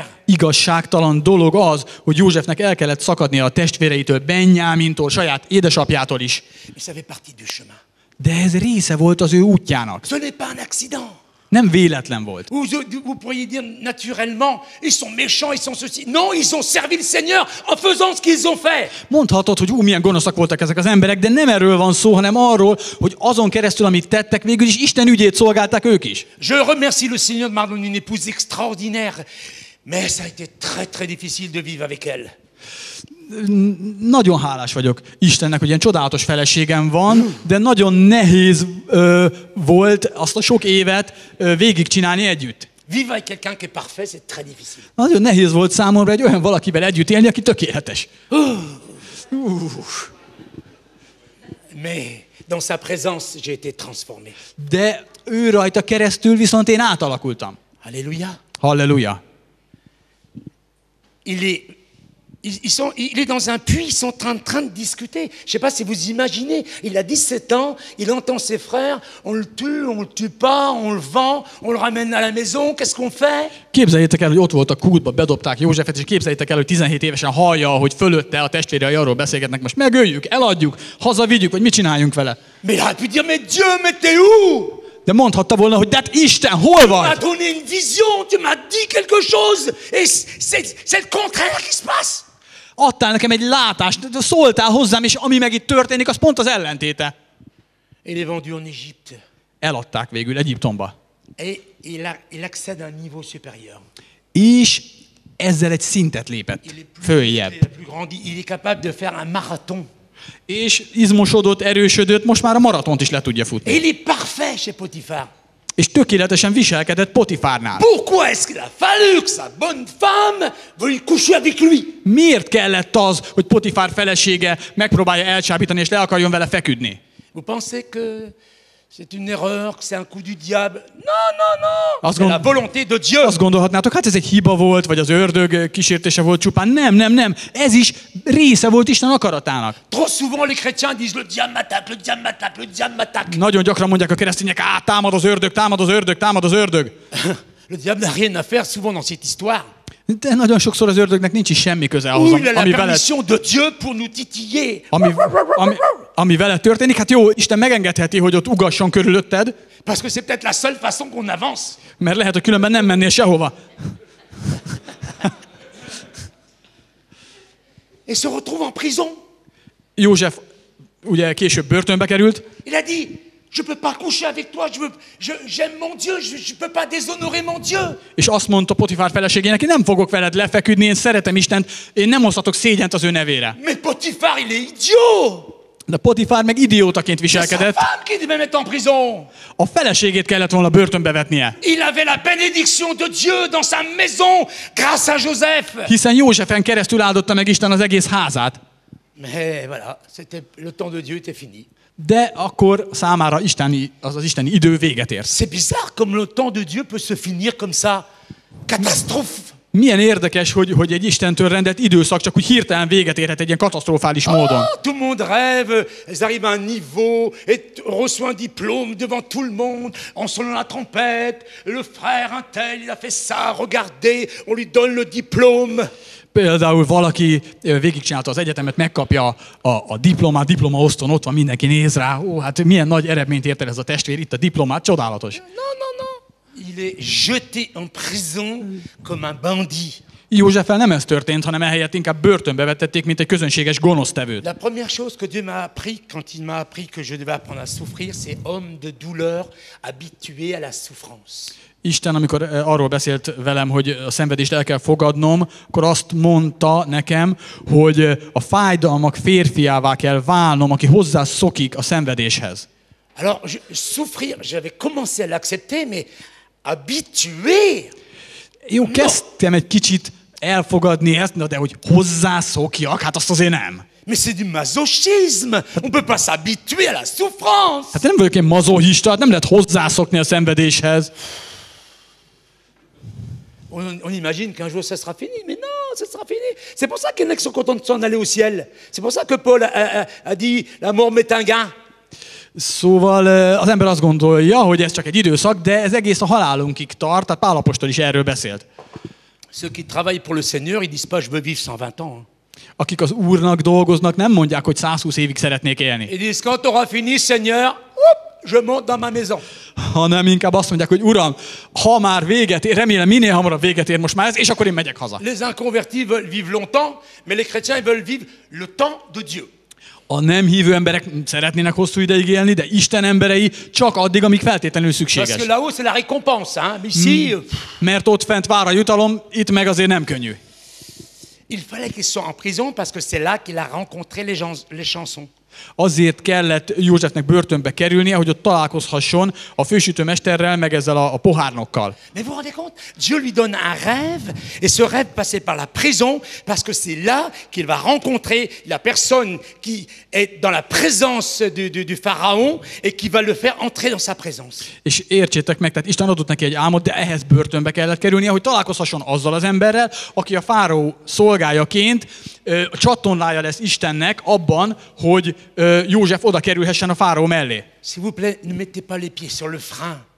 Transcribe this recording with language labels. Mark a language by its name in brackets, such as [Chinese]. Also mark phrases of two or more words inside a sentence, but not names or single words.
[Hungarian] Igazságtalan dolog az, hogy Józsefnek el kellett szakadnia a testvéreitől, Benjámintól, saját édesapjától is. [French] Mais ça fait partie du chemin. [Hungarian] De ez része volt az ő útjának. [French] Ce n'est pas un accident. [Hungarian] Nem véletlen volt. [French] Vous pourriez dire naturellement, ils sont méchants, ils sont ceci. Non, ils ont servi le Seigneur en faisant ce qu'ils ont fait. [Hungarian] Mondhatod, hogy milyen gonoszak voltak ezek az emberek, de nem erről van szó, hanem arról, hogy azon keresztül, amit tettek, végül is Isten ügyét szolgálták ők is. [French] Je remercie le Seigneur de m'avoir donné une épouse extraordinaire, mais ça a été très très difficile de vivre avec elle. [Hungarian] Nagyon hálás vagyok Istennek, hogy ilyen csodálatos feleségem van, de nagyon nehéz volt azt a sok évet végigcsinálni együtt. [French] Vivre avec quelqu'un qui est parfait, c'est très difficile. [Hungarian] Nagyon nehéz volt számomra egy olyan valakivel együtt élni, aki tökéletes. [French] Mais dans sa présence, j'ai été transformé. [Hungarian] De ő rajta keresztül viszont én átalakultam. [French] Alléluia. [Hungarian] Halleluja. [French] Il est dans un puits, ils sont en train de discuter. Je ne sais pas si vous imaginez, il a 17 ans, il entend ses frères, on le tue pas, on le vend, on le ramène à la maison, qu'est-ce qu'on fait? [Hungarian] Képzeljétek el, hogy ott volt a kútba, bedobták Józsefet, és képzeljétek el, hogy 17 évesen hallja, hogy fölötte a testvérei arról beszélgetnek, most megöljük, eladjuk, hazavigyük, vagy mit csináljunk vele. [French] Mais il aurait pu dire, mais Dieu, mais t'es où? [Hungarian] De mondhatta volna, hogy de hát Isten, hol [French] Tu [Hungarian] vagy? [French] m'as donné une vision, tu m'as dit quelque chose, et c'est le contraire qui se passe. [Hungarian] Adtál nekem egy látást, szóltál hozzám, és ami meg itt történik, az pont az ellentéte. [French] Il est vendu en Égypte. [Hungarian] Eladták végül Egyiptomba. [French] Et il accède à un niveau supérieur. [Hungarian] És ezzel egy szintet lépett följebb. [French] Il est capable de faire un marathon. [Hungarian] És izmosodott, erősödött, most már a maratont is le tudja [French] Et [Hungarian] futni. [French] il est parfait chez Potiphar. [Hungarian] És tökéletesen viselkedett Potifárnál. [French] Pourquoi est-ce qu'il a fallu que sa bonne femme veuille coucher avec lui? [Hungarian] Miért kellett az, hogy Potifár felesége megpróbálja elcsábítani, és le akarjon vele feküdni? [French] Vous pensez que c'est une erreur, que c'est un coup du diable? Non. C'est la volonté de Dieu. [Hungarian] Azt gondolhatnátok, hát ez egy hiba volt, vagy az ördög kísértése volt csupán. Nem. Ez is része volt Isten akaratának. [French] Trop souvent les chrétiens disent le diable m'attaque, le diable m'attaque, le diable m'attaque. [Hungarian] Nagyon gyakran mondják a keresztények, támad az ördög, támad az ördög, támad az ördög. [French] Le diable n'a rien à faire souvent dans cette histoire. [Hungarian] De nagyon sokszor az ördögnek nincs is semmi köze ahhoz, [French] Il a la permission de Dieu pour nous titiller. [Hungarian] ami vele történik. Hát jó, Isten megengedheti, hogy ott ugasson körülötted, [French] Parce que c'est peut-être la seule façon qu'on avance. [Hungarian] mert lehet, hogy különben nem mennél sehova. [French] Et se retrouve en prison. [Hungarian] József ugye később börtönbe került, [French] Il a dit, je peux pas coucher avec toi, j'aime mon Dieu, je peux pas déshonorer mon Dieu. [Hungarian] és azt mondta Potifár feleségének, én nem fogok veled lefeküdni, én szeretem Istent, én nem hozhatok szégyent az ő nevére. [French] Mais Potiphar, il est idiot. [Hungarian] De Potifár meg idiótaként [French] C'est sa [Hungarian] viselkedett, [French] femme qui devait mettre en prison. [Hungarian] a feleségét kellett volna börtönbe vetnie. [French] Il avait la bénédiction de Dieu dans sa maison grâce à Joseph. [Hungarian] Hiszen Józsefen keresztül áldotta meg Isten az egész házát. [French] Mais voilà, le temps de Dieu était fini. [Hungarian] De akkor számára az isteni idő véget ért. [French] C'est bizarre comme le temps de Dieu peut se finir comme ça. Catastrophe. [Hungarian] Milyen érdekes, hogy egy Istentől rendelt időszak csak úgy hirtelen véget érhet egy ilyen katasztrofális módon. [French] Tout le monde rêve, ils arrivent à un niveau et reçoit un diplôme devant tout le monde en sonnant la trompette. Le frère un tel, il a fait ça, regardez, on lui donne le diplôme. [Hungarian] Például valaki végigcsinálta az egyetemet, megkapja a diplomaoszton, ott van, mindenki néz rá. Ó, hát milyen nagy eredményt ért el ez a testvér, itt a diplomát, csodálatos. [French] Non. Il est jeté en prison comme un bandit. [Hungarian] Józseffel nem ez történt, hanem ehelyett inkább börtönbe vetették, mint egy közönséges gonosztevőt. [French] La première chose que Dieu m'a appris quand il m'a appris que je devais apprendre à souffrir, c'est homme de douleur, habitué à la souffrance. [Hungarian] Isten, amikor arról beszélt velem, hogy a szenvedést el kell fogadnom, akkor azt mondta nekem, hogy a fájdalmak férfiává kell válnom, aki hozzászokik a szenvedéshez. [French] Alors, souffrir, j'avais commencé à l'accepter, mais Habitué. [Hungarian] Jó, kezdtem egy kicsit elfogadni ezt, de hogy hozzászokjak, hát azt azért nem. [French] Mais c'est du masochisme. On peut pas s'habituer à la souffrance. [Hungarian] Hát nem vagyok én mazochista, hát nem lehet hozzászokni a szenvedéshez. [French] On imagine qu'un jour ça sera fini, mais non, ça sera fini. C'est pour ça qu'il y en a qui sont contents de s'en aller au ciel. C'est pour ça que Paul a dit la mort m'est un gain. [Hungarian] Szóval az ember azt gondolja, hogy ez csak egy időszak, de ez egész a halálunkig tart, tehát Pál apostol is erről beszélt. [French] Ceux qui travaillent pour le Seigneur, ils disent pas je veux vivre 120 ans. [Hungarian] Akik az Úrnak dolgoznak, nem mondják, hogy 120 évig szeretnék élni. [French] Ils disent quand tu auras fini, Seigneur, je monte dans ma maison. [Hungarian] Hanem inkább azt mondják, hogy Uram, ha már véget ér, remélem minél hamarabb véget ér most már ez, és akkor én megyek haza. [French] Les inconvertis veulent vivre longtemps, mais les chrétiens ils veulent vivre le temps de Dieu. [Hungarian] A nem hívő emberek szeretnének hosszú ideig élni, de Isten emberei csak addig, amíg feltétlenül szükséges. [French] Parce que là-haut c'est la récompense, hein. Mais ici, [Hungarian] Mert ott fent vár a jutalom, itt meg azért nem könnyű. [French] il fallait qu'il soit en prison parce que c'est là qu'il a rencontré les chansons. [Hungarian] Azért kellett Józsefnek börtönbe kerülnie, hogy ott találkozhasson a fősütőmesterrel, meg ezzel a pohárnokkal. [French] Mais vous vous rendez compte? Dieu lui donne un rêve, et ce rêve passait par la prison, parce que c'est là qu'il va rencontrer la personne qui est dans la présence du pharaon, et qui va le faire entrer dans sa présence. [Hungarian] És értsétek meg, tehát Isten adott neki egy álmot, de ehhez börtönbe kellett kerülnie, hogy találkozhasson azzal az emberrel, aki a fáraó szolgájaként csatornája lesz Istennek abban, hogy József oda kerülhessen a fáraó mellé. [French] S'il vous plaît, ne mettez pas les pieds sur le frein.